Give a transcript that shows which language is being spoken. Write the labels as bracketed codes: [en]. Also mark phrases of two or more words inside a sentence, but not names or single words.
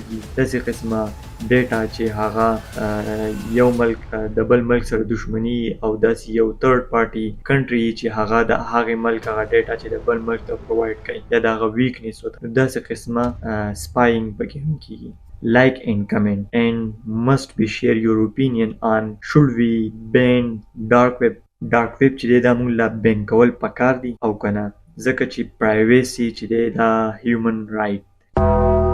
[ps] داسې قسمه ډیټا چې هغه یو ملک د بل ملک سره دښمني، او داسې یو [en] third party country [ps] چې هغه د هغې ملک هغه ډیټا چې د بل ملک ته پرووایډ کوي یا د هغه ویکنیس وته، داسې قسمه سپایینګ پکې هم کیږي. [en] Like and comment and must be share your opinion on should we ban dark web. dark web [ps] چې دی دا مونږ لا بین کول پکار دي او کنه، ځکه چې پرایویسي چې دی دا [en] human right